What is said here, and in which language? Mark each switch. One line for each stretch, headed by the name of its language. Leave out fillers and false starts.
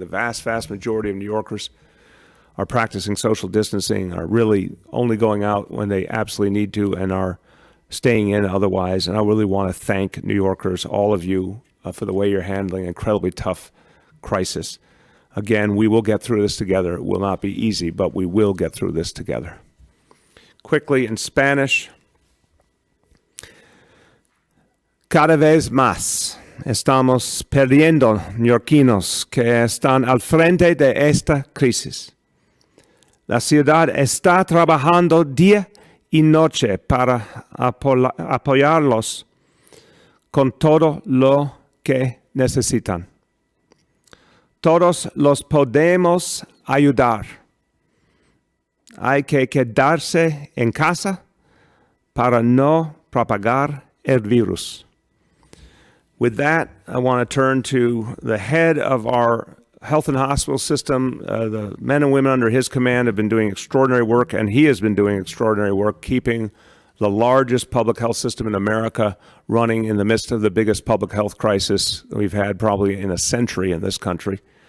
English: The vast, vast majority of New Yorkers are practicing social distancing, are really only going out when they absolutely need to, and are staying in otherwise. And I really want to thank New Yorkers, all of you, for the way you're handling an incredibly tough crisis. Again, we will get through this together. It will not be easy, but we will get through this together. Quickly in Spanish.
Spanish: Cada vez más. estamos perdiendo neoyorquinos que están al frente de esta crisis. La ciudad está trabajando día y noche para apoyarlos con todo lo que necesitan. Todos los podemos ayudar. Hay que quedarse en casa para no propagar el virus.
English: With that, I want to turn to the head of our health and hospital system. The men and women under his command have been doing extraordinary work, and he has been doing extraordinary work keeping the largest public health system in America running in the midst of the biggest public health crisis we've had probably in a century in this country.